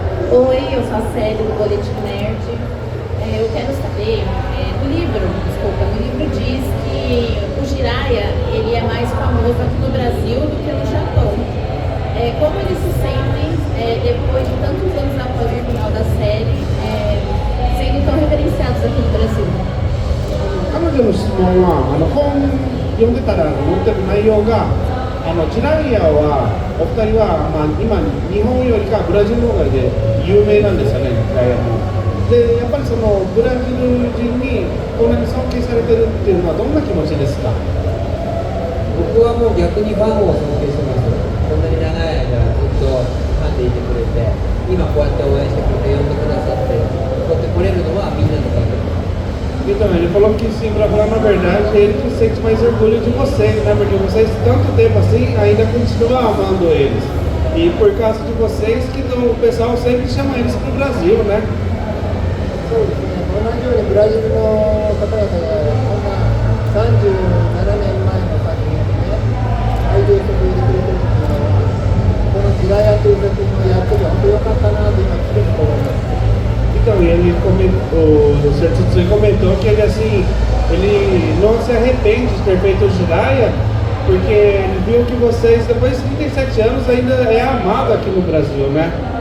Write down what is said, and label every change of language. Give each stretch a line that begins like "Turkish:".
Portuguese: Oi, eu sou a Célia do Boletim Nerd. Eu quero saber, no livro diz que o Jiraiya ele é mais famoso aqui no Brasil do que no Japão. Como eles se sentem depois de tantos anos após o final da série, sendo tão reverenciados aqui no Brasil?
Japanese: 彼女の質問は本読んでたら載ってる内容がジライヤはお二人は、今日本よりかブラジルの方がで有名なんですよね、ジライヤも。でやっぱりそのブラジル人にこんなに尊敬されてるっていうのはどんな気持ちですか？僕はもう逆にファンを尊敬してます。こんなに長い間ずっとファンでいてくれて、今こうやって応援してくれて呼んでくださって、こうやって来れるのはみんなのおかげ。
Portuguese: Então, ele falou que sim, pra falar na verdade, ele que sente mais orgulho de vocês, né? Porque vocês, tanto tempo assim, ainda continuam amando eles. E por causa de vocês, que o pessoal sempre chama eles pro Brasil, né?
Japanese: そうですね、同じようにブラジルの方々がこんな37年前の作品にね、愛情を注いでくれてるっていうのは、この「ジラヤ」という作品をやってて本当良かったなと今つくづく思います。
Portuguese: Então, e ele comentou, o Sr. Tsutsui comentou que ele assim, ele não se arrepende de ter feito o Jiraiya, porque ele viu que vocês, depois de 37 anos, ainda é amado aqui no Brasil, né?